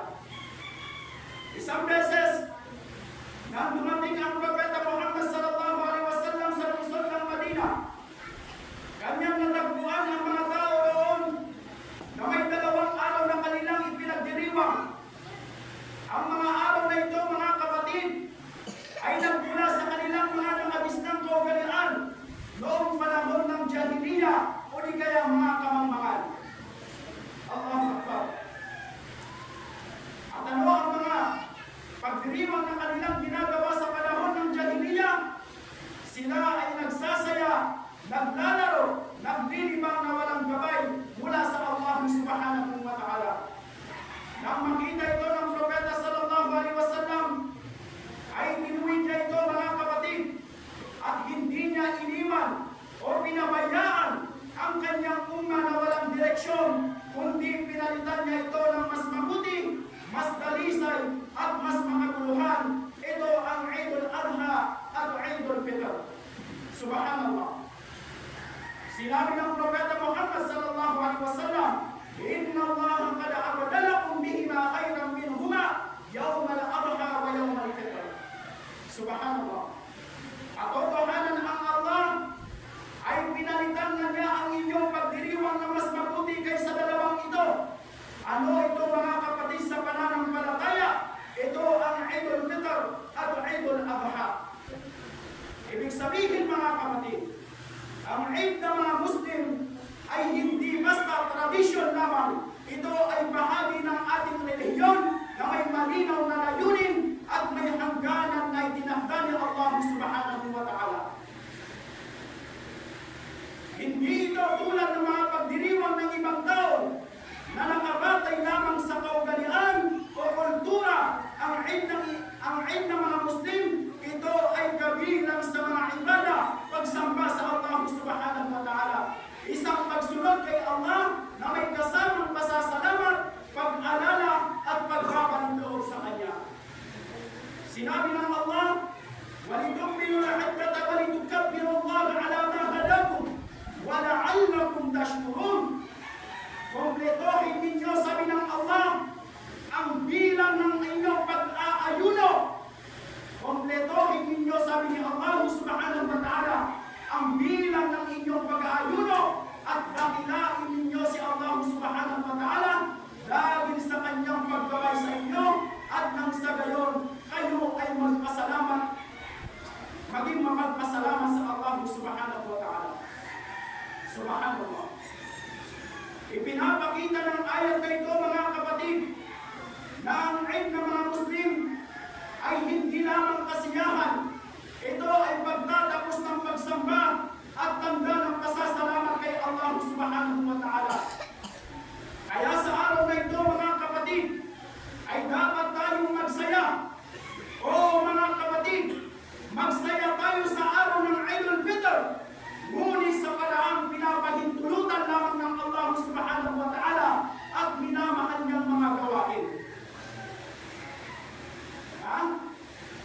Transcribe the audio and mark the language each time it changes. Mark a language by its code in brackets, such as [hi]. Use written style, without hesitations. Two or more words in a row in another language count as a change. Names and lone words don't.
[tl] Isang beses nang dumating ang Propeta Muhammad [ar] صلى الله عليه وسلم [tl] sa lungsod ng Madina, kanyang natagpuan ang mga tao roon na may 2 araw na kanilang ipinagdiriwang. Ang mga araw na ito mga kapatid ay nagmula sa kanilang mga nakabisnang kaugalian noong panahon ng Jahiliya o di kaya mga kamangmangan. [ar] الله أكبر. [tl] At ano ang mga pagdiriwang na kanilang ginagawa sa panahon ng Jahiliya? Sila ay nagsasaya, naglalaro, naglilibang na walang gabay mula sa Allah [ar] سبحانه وتعالى. [tl] Nang makita ito ng Propeta [ar] صلى الله عليه وسلم, [tl] ay tinuwid niya ito mga kapatid at hindi niya iniwan o pinabayaan ang kanyang umma na walang direksyon, kundi pinalitan niya ito ng mas mabuti, mas dalisay at mas makaguluhan. Ito ang Eid al-Adha at Eid al-Fitr. Subhanallah. Sinabi ng Propeta Muhammad [ar] صلى الله عليه وسلم, "إن الله قد أبدلكم بهما خيرا منهما يوم الأضحى ويوم الفطر." [tl] Subhanallah. At totohanan ang Allah ay pinalitan na niya ang inyong pagdiriwang na mas mabuti kaysa dalawang ito. Ano ito mga kapatid sa pananampalataya? Ito ang Eid al-Fitr at Eid al-Adha. Ibig sabihin mga kapatid, ang Eid ng mga Muslim ay hindi basta tradisyon lamang. Ito ay bahagi ng ating relihiyon na may malinaw na layunin at may hangganan na itinakda ni Allah [ar] سبحانه وتعالى. [tl] Hindi ito tulad ng mga pagdiriwang ng ibang tao na nakabatay lamang sa kaugalian o kultura. Ang Eid ng mga Muslim, ito ay kabilang sa mga ibada, pagsamba sa Allah [ar] سبحانه وتعالى. [tl] Isang pagsunod kay Allah na may kasamang pasasalamat, pag-alala at paghaban ng loob sa Kanya. Sinabi ng Allah, [ar] "ولتكملوا العدة ولتكبروا الله على ما هداكم ولعلكم تشكرون." [tl] Kompletohin ninyo, sabi ng Allah, ang bilang ng inyong pag-aayuno. Kompletohin ninyo, sabi ni Allah [ar] سبحانه وتعالى, [tl] ang bilang ng inyong pag-aayuno at dakilain ninyo si Allah [ar] سبحانه وتعالى [tl] dahil sa kanyang paggabay sa inyo at nang sa gayon kayo ay magpasalamat, maging mapagpasalamat sa Allah [ar] سبحانه وتعالى. [tl] Subhanallah. Ipinapakita ng ayat na ito mga kapatid na ang Eid ng mga Muslim ay hindi lamang kasiyahan. Ito ay pagtatapos ng pagsamba at tanda ng pasasalamat kay Allah [ar] سبحانه وتعالى. [tl] Kaya sa araw na ito mga kapatid ay dapat tayong magsaya. O mga kapatid, magsaya tayo sa araw ng Eid al-Fitr. Ngunit sa paraang pinapahintulutan lamang ng Allah [ar] سبحانه وتعالى [tl] at minamahal niyang mga gawain.